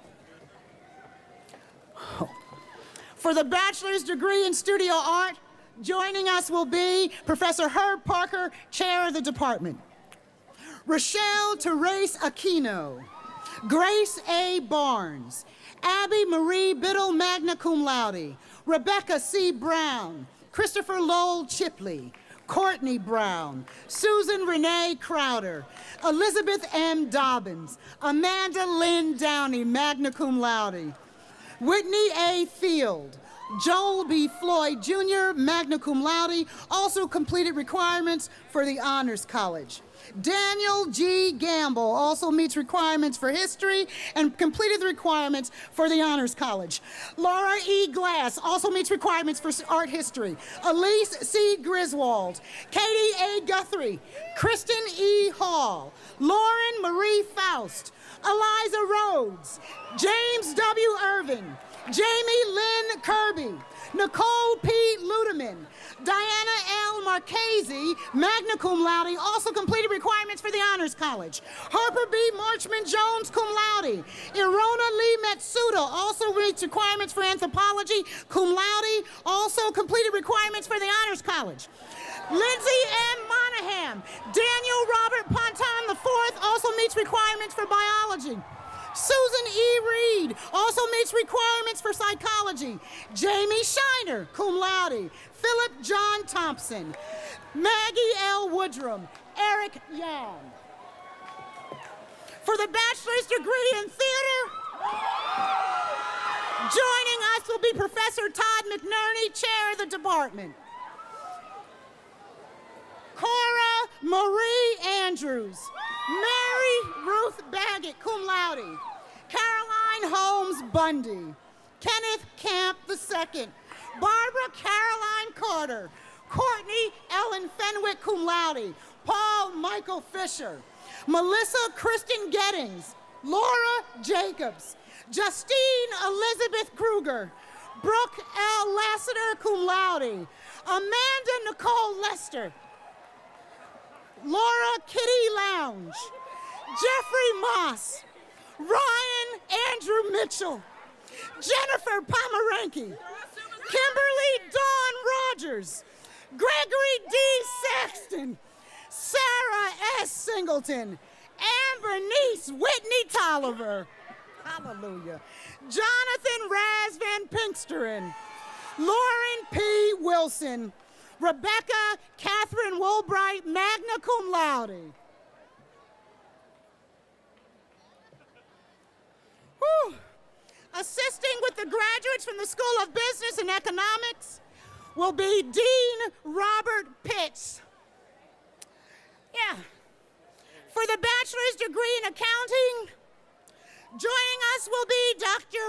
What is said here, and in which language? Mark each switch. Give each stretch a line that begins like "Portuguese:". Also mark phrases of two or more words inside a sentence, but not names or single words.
English: For the bachelor's degree in studio art, joining us will be Professor Herb Parker, chair of the department. Rochelle Therese Aquino. Grace A. Barnes. Abby Marie Biddle,
Latin: magna cum laude.
English: Rebecca C. Brown. Christopher Lowell Chipley. Courtney Brown. Susan Renee Crowder. Elizabeth M. Dobbins. Amanda Lynn Downey,
Latin: magna cum laude.
English: Whitney A. Field. Joel B. Floyd Jr.,
Latin: magna cum laude,
English: also completed requirements for the Honors College. Daniel G. Gamble also meets requirements for history and completed the requirements for the Honors College. Laura E. Glass also meets requirements for art history. Elise C. Griswold, Katie A. Guthrie, Kristen E. Hall, Lauren Marie Faust, Eliza Rhodes, James W. Irvin, Jamie Lynn Kirby, Nicole P. Ludeman, Diana L. Marchese,
Latin: magna cum laude,
English: also completed requirements for the Honors College. Harper B. Marchman Jones,
Latin: cum laude.
English: Irona Lee Matsuda also meets requirements for anthropology,
Latin: cum laude,
English: also completed requirements for the Honors College. Lindsay M. Monahan, Daniel Robert Ponton IV also meets requirements for biology. Susan E. Reed also meets requirements for psychology. Jamie Shiner,
Latin: cum laude.
English: Philip John Thompson. Maggie L. Woodrum. Eric Young. For the bachelor's degree in theater, joining us will be Professor Todd McNerney, chair of the department. Cora Marie Andrews. Mary Ruth Baggett,
Latin: cum laude.
English: Caroline Holmes Bundy. Kenneth Camp II. Barbara Caroline Carter. Courtney Ellen Fenwick,
Latin: cum laude.
English: Paul Michael Fisher. Melissa Kristen Gettings. Laura Jacobs. Justine Elizabeth Kruger. Brooke L. Lassiter,
Latin: cum laude.
English: Amanda Nicole Lester. Laura Kitty Lounge. Jeffrey Moss. Ryan Andrew Mitchell. Jennifer Pomeranke. Kimberly Dawn Rogers. Gregory D. Saxton. Sarah S. Singleton. Ambernice Whitney Tolliver. Hallelujah. Jonathan Raz Van Pinksteren. Lauren P. Wilson. Rebecca Catherine Woolbright,
Latin: magna cum laude.
English: Whew. Assisting with the graduates from the School of Business and Economics will be Dean Robert Pitts. Yeah. For the bachelor's degree in accounting, joining us will be Dr.